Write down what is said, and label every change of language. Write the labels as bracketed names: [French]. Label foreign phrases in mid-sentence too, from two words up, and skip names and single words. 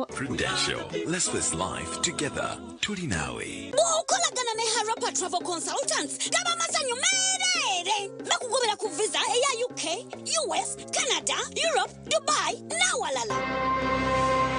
[English] Prudential. Let's live life together. [Ganda] Turi nawe. Ukolagana ne Harapa Travel Consultants. Gaba mazanyu merere. Bakugobera ku visa eya UK, US, Canada, Europe, Dubai na walala.